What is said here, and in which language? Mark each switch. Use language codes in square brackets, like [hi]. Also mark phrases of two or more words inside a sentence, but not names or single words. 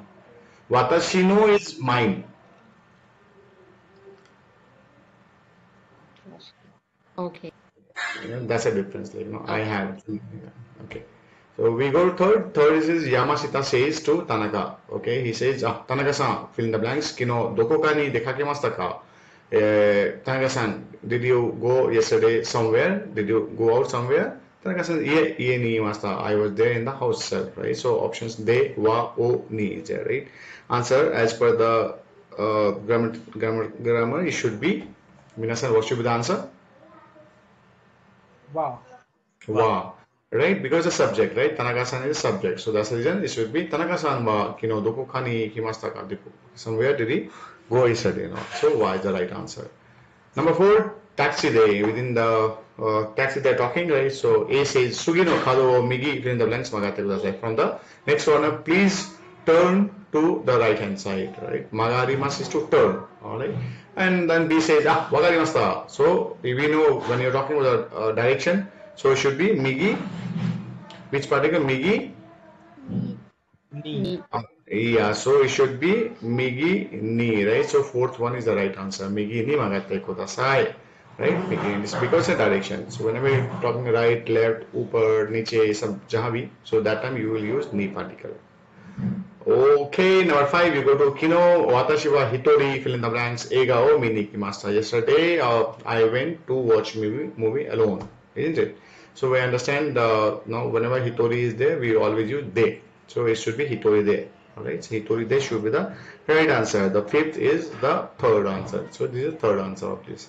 [ja] Watashi no [en] is mine. Okay. That's a difference, I have. Okay. So we go to third. Third is Yamashita says to Tanaka. Okay, he says, Tanaka-san, fill in the blanks. [ja] Kino doko ka ni dekakemashita ka? Tanaka-san, [en] did you go yesterday somewhere? Did you go out somewhere? [ja] Tanaka-san, ie ni imashita. [en] I was there in the house itself, right? So options de, wa, o, ni is there, right? Answer as per the grammar, it should be, Minasan, what should be the answer? Wow. Right? Because the subject, right? Tanaka-san is a subject. So that's the reason it should be [ja] Tanaka-san wa kino doko ka ni ikimashita ka? [en] Somewhere did he go yesterday? So wa is the right answer. Number 4, taxi day. Within the taxi they're talking, right? So A says [ja] Sugi no kado wo migi, [en] fill in the blanks [ja] magate kudasai. [en] From the next corner, please turn to the right hand side, right? Magarimasu is to turn, alright? and then B says, ah, wagarimashita. So we know when you're talking about the direction, so it should be migi. Which particle? Migi. Knee. Yeah, so it should be [ja] migi ni, [en] right? So fourth one is the right answer. [ja] Migi ni magate kodasai, right? Migi ni. [en] It's because of direction. So whenever you're talking right, left, upper, niche, some [hi] जहाँ भी, [en] so that time you will use ni particle. Okay, number 5, you go to Kino, watashi wa hitori, fill in the blanks, [ja] eiga o mi ni ikimashita. [en] Yesterday, I went to watch movie alone, isn't it? So we understand now whenever hitori is there, we always use de. So it should be [ja] hitori de. [en] Alright, so [ja] hitori de [en] should be the right answer. The 5th is the third answer. So this is the third answer of this.